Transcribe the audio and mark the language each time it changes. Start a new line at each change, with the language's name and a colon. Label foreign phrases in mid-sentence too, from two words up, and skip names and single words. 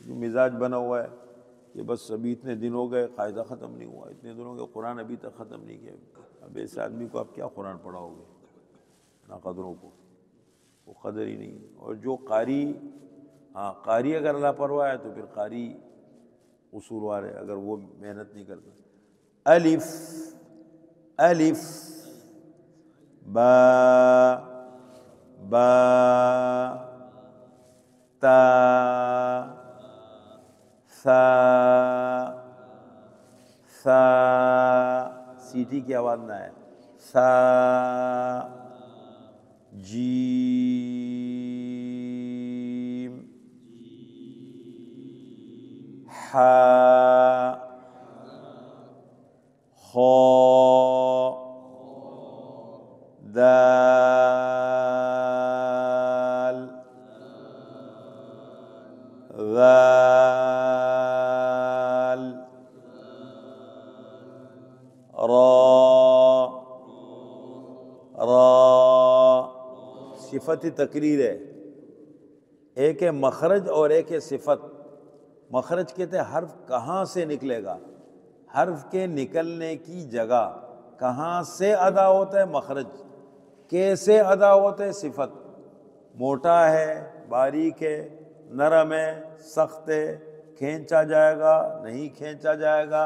Urdu: جو مزاج بنا ہوا ہے کہ بس ابھی اتنے دن ہو گئے قاعدہ ختم نہیں ہوا، اتنے دنوں کے قرآن ابھی تک ختم نہیں کیا، اب ایسے آدمی کو آپ کیا قرآن پڑھاؤ گے؟ ناقدروں کو وہ قدر ہی نہیں. اور جو قاری، ہاں قاری اگر اللہ پرواہ ہے تو پھر قاری قصوروار ہے اگر وہ محنت نہیں کرتا. الف الف با با تا ثا ثا. سیٹی کی آواز نہ ہے. ثا جیم حا خا دال ذال را را. صفت تقریر ہے، ایک ہے مخرج اور ایک ہے صفت. مخرج کہتے ہیں حرف کہاں سے نکلے گا، حرف کے نکلنے کی جگہ کہاں سے ادا ہوتا ہے مخرج، کیسے ادا ہوتا ہے صفت. موٹا ہے، باریک ہے، نرم ہے، سخت ہے، کھینچا جائے گا نہیں کھینچا جائے گا.